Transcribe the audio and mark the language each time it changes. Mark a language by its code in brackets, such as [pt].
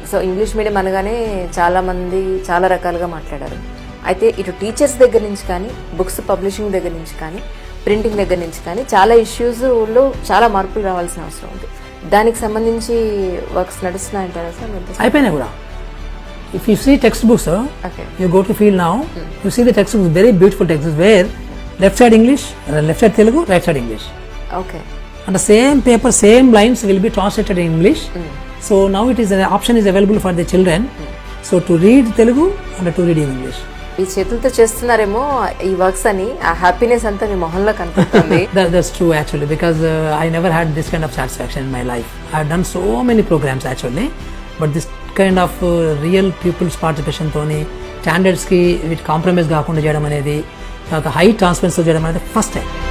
[te] So English medium అనగానే చాలా మంది చాలా రకాలుగా మాట్లాడారు. అయితే ఇటు టీచర్స్ దగ్గర నుంచి కానీ, బుక్స్ పబ్లిషింగ్ దగ్గర నుంచి కానీ, ప్రింటింగ్ దగ్గర నుంచి కానీ చాలా ఇష్యూస్లో చాలా మార్పులు రావాల్సిన అవసరం ఉంది. దానికి సంబంధించి వర్క్స్ నడుస్తున్నాయంటారా సార్? అయిపోయినాయి కూడా. [en] If you see textbooks, Okay. you go to field now, you see the textbooks, very beautiful textbooks where left side English, left side Telugu, right side English. Okay. And the same paper, same lines will be translated in English. So now it is an option is available for the children. So to read Telugu and to read in English. [te] ఈ చేతులతో చేస్తున్నారేమో ఈ works అని, ఆ happiness అంతా మీ మొహంలో కనిపిస్తుంది. [en] That's true actually, because I never had this kind of satisfaction in my life. I have done so many programs actually, but this kind of real people's participation [te] తోని standards కి వీటి compromise కాకుండా చేయడం అనేది, తర్వాత హై ట్రాన్స్పరెన్సీ చేయడం అనేది first time.